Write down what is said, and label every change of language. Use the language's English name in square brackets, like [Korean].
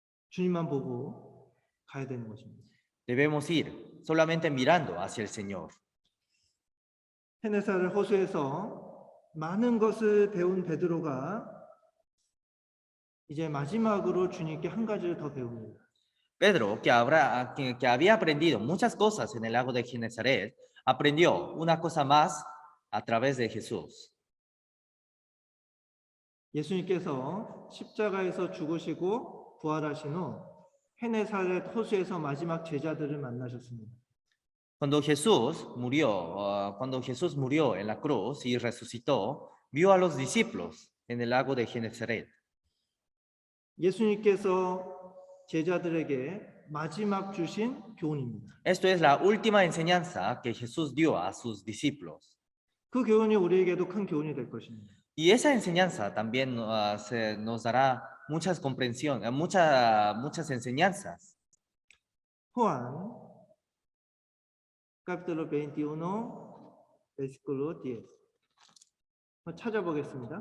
[Korean] 주님만 보고 가야 되는 것입니다. [Spanish] Debemos ir solamente mirando hacia el Señor. [Korean] 헤네사를 호수에서 많은 것을 배운 베드로가 이제 마지막으로 주님께 한 가지를 더 배웁니다. [Spanish] Pedro, que había aprendido muchas cosas en el lago de Genezaret, aprendió una cosa más a través de Jesús. [Korean] 예수님께서 십자가에서 죽으시고 부활하신 후 헤네사렛 호수에서 마지막 제자들을 만나셨습니다. [Spanish] Cuando Jesús murió en la cruz y resucitó, vio a los discípulos en el lago de Genezaret. [Korean] 예수님께서 제자들에게 마지막 주신 교훈입니다. [Spanish] Esto es la última enseñanza que Jesús dio a sus discípulos. [Korean] 그 교훈이 우리에게도 큰 교훈이 될 것입니다. [Spanish] Y esa enseñanza también nos dará muchas comprensiones, muchas enseñanzas. Juan, capítulo 21, versículo 10. [Korean] 찾아보겠습니다.